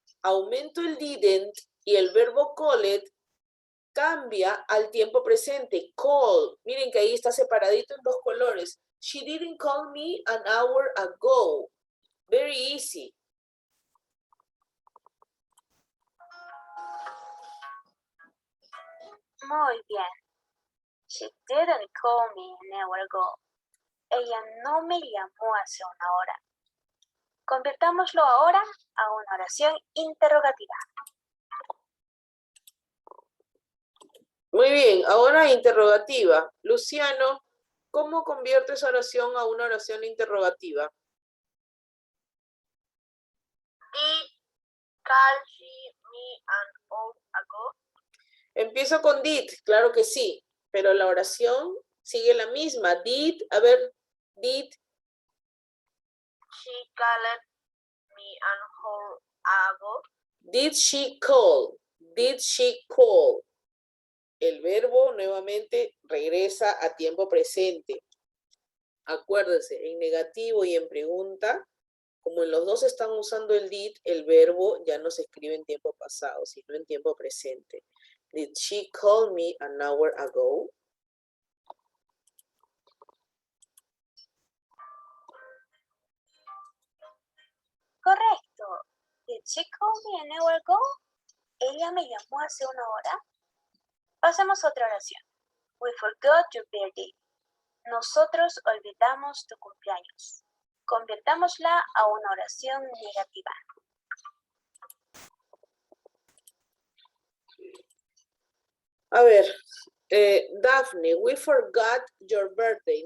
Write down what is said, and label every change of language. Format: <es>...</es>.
<es>Aumento el didn't y el verbo called cambia al tiempo presente. Call. Miren que ahí está separadito en dos colores.</es> <en>She didn't call me an hour ago. Very easy.</en> <es>Muy bien.</es> <en>She didn't call me an hour ago.</en> <es>Ella no me llamó hace una hora. Convirtámoslo ahora a una oración interrogativa. Muy bien, ahora interrogativa. Luciano, ¿cómo convierte esa oración a una oración interrogativa?</es> <en>Did call she me an hour ago?</en> <es>Empiezo con did, claro que sí, pero la oración sigue la misma.</es> <en>Did,</en> <es>a ver,</es> <en>did. She called me an hour ago. Did she call? Did she call?</en> <es>El verbo nuevamente regresa a tiempo presente. Acuérdense, en negativo y en pregunta, como en los dos están usando el did, el verbo ya no se escribe en tiempo pasado, sino en tiempo presente.</es> <en>Did she call me an hour ago?</en> <es>Correcto.</es> <en>Did she call me an hour ago?</en> <es>Ella me llamó hace una hora. Pasemos a otra oración.</es> <en>We forgot your birthday.</en> <es>Nosotros olvidamos tu cumpleaños. Convirtámosla a una oración negativa. A ver,</es> <en>Daphne, we forgot your birthday.</en>